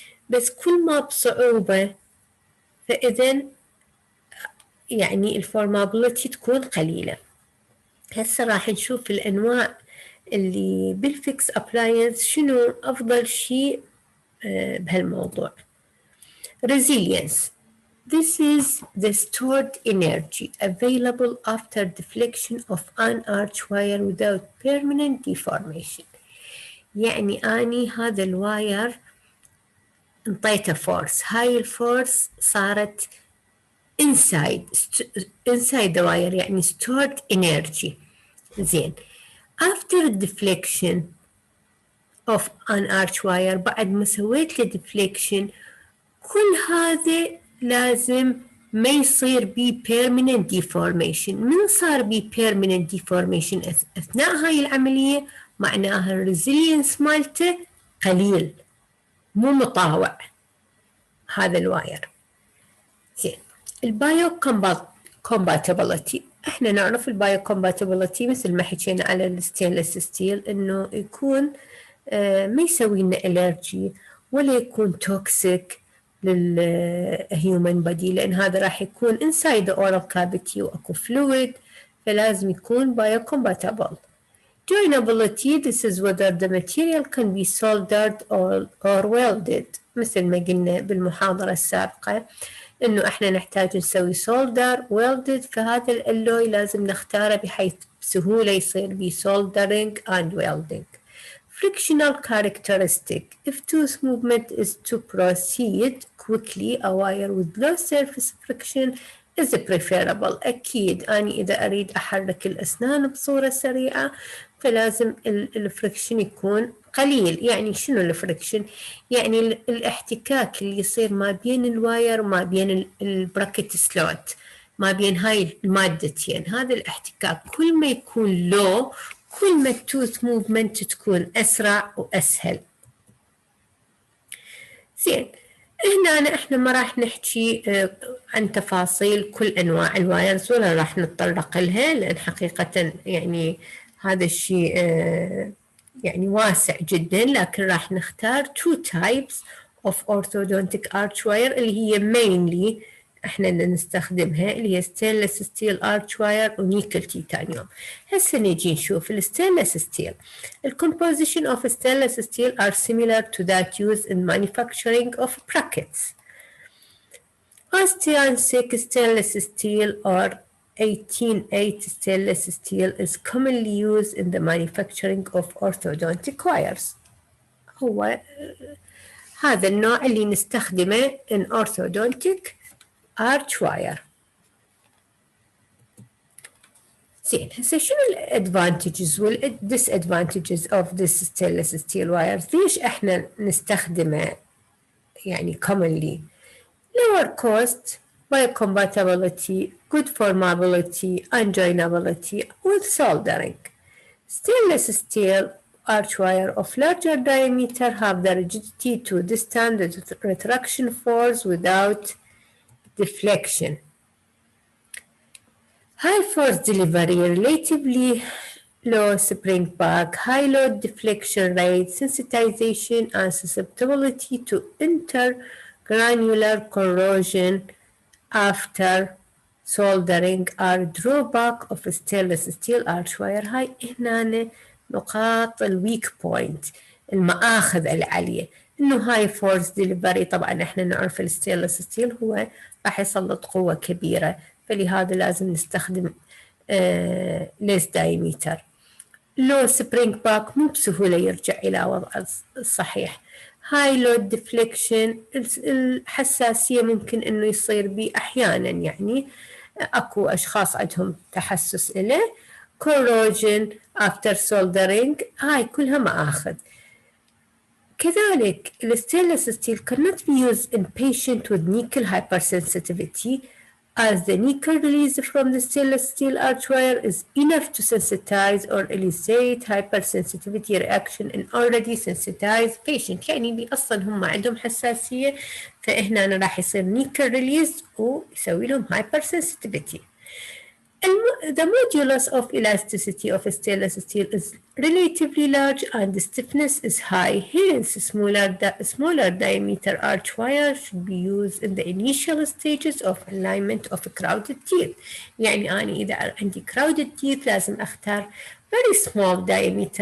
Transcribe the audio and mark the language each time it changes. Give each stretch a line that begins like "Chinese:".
Arabic: بس كل ما بصعوبة فإذن يعني الفورمابيلتي تكون قليلة. هسه راح نشوف الأنواع اللي بالفيكس أبلاينس شنو أفضل شيء بهالموضوع.
English: Resilience. This is the stored energy available after deflection of an arch wire without permanent deformation.
Arabic: يعني أني هذا الواير انطيته فورس، هاي الفورس صارت
English: inside the wire،
Arabic: يعني
English: stored energy.
Arabic: زين
English: after deflection of an arch wire،
Arabic: بعد ما سويت له
English: deflection
Arabic: كل هذا لازم ما يصير بي
English: permanent deformation.
Arabic: من صار بي
English: permanent deformation
Arabic: أثناء هاي العملية معناها الريزيلينس مالته قليل، مو مطاوع هذا الواير. زين البايو كومباتيبلتي. احنا نعرف البايو كومباتيبلتي مثل ما حكينا على الستينلس ستيل انه يكون ما يسوي لنا الرجي ولا يكون توكسيك للهيومن بودي، لان هذا راح يكون
English: inside the oral cavity
Arabic: واكو فلويد، فلازم يكون بايو كومباتيبل.
English: Joinability. This is whether the material can be soldered or welded.
Arabic: مثل ما قلنا بالمحاضرة السابقة إنه إحنا نحتاج نسوي
English: solder welded،
Arabic: فهذا الألوي لازم نختاره بحيث بسهولة يصير بيه
English: soldering and welding. Frictional characteristic. If tooth movement is to proceed quickly, a wire with low surface friction is preferable.
Arabic: أكيد أنا إذا أريد أحرك الأسنان بصورة سريعة فلازم الفريكشن يكون قليل. يعني شنو الفريكشن؟ يعني الاحتكاك اللي يصير ما بين الواير وما بين البراكت سلوت، ما بين هاي المادتين، هذا الاحتكاك كل ما يكون لو كل ما التوث موفمنت تكون أسرع وأسهل. زين هنا احنا ما راح نحكي عن تفاصيل كل انواع الوايرز ولا راح نتطرق لها، لان حقيقة يعني هذا الشيء يعني واسع جدا، لكن راح نختار
English: two types of orthodontic arch wire
Arabic: اللي هي
English: mainly
Arabic: احنا نستخدمها اللي هي ستينلس ستيل ارش واير ونيكل تيتانيوم. هسه نجي نشوف الستينلس ستيل.
English: الكومبوزيشن of stainless steel are similar to that used in manufacturing of brackets. Cast-iron thick stainless steel or 18-8 stainless steel is commonly used in the manufacturing of orthodontic wires.
Arabic: هو هذا النوع اللي نستخدمه
English: in orthodontic arch wire.
Arabic: زين هسه شنو الادفانتجز والديسادفانتجز
English: of this stainless steel wires؟
Arabic: ليش احنا نستخدمه يعني
English: commonly؟ lower cost, biocompatibility, good formability, unjoinability with soldering. Stainless steel arch wire of larger diameter have the rigidity to withstand the retraction force without deflection. High force delivery, relatively low spring back, high load deflection rate, sensitization and susceptibility to intergranular corrosion after soldering are drawback of stainless steel arch wire.
Arabic: هاي هنا نقاط الويك بوينت، المآخذ العالية. انه هاي فورس ديليفري، طبعا احنا نعرف الستينلس ستيل هو راح يسلط قوة كبيرة، فلهذا لازم نستخدم ليس دايمتر. لو سبرينج باك مو بسهولة يرجع إلى وضعه الصحيح. هاي لود ديفليكشن، الحساسية ممكن إنه يصير بيه أحيانا، يعني أكو أشخاص عندهم تحسس إليه.
English: corrosion after soldering،
Arabic: هاي كلها مآخذ. كذلك الستينلس ستيل
English: cannot be used in patient with nickel hypersensitivity, as the nickel release from the stainless steel arch wire is enough to sensitize or elicit hypersensitivity reaction in already sensitized patient.
Arabic: يعني اللي أصلا هم عندهم حساسية، فهنا راح يصير
English: nickel release
Arabic: ويسوي لهم
English: hypersensitivity. The modulus of elasticity of stainless steel is relatively large and the stiffness is high. Hence, smaller diameter arch wire should be used in the initial stages of alignment of crowded teeth.
Arabic: يعني أنا إذا عندي
English: crowded teeth
Arabic: لازم أختار
English: very small diameter.